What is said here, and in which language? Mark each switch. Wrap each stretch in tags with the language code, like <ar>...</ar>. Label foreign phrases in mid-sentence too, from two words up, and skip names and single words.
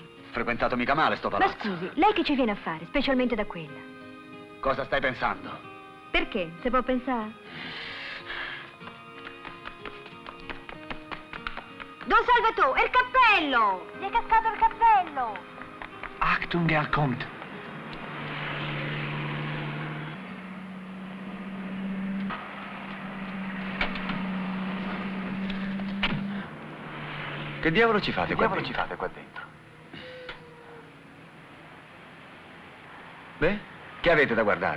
<it>Frequentato mica male sto Ma palazzo. scusi, lei che ci viene a fare, specialmente da quella? Cosa stai pensando? Perché? Se può pensare? Don Salvatore, è il cappello! Gli è cascato il cappello!</it> <de>Achtung, er kommt.</de> <it>Che diavolo ci fate qua dentro? Beh, che avete da guardare?</it>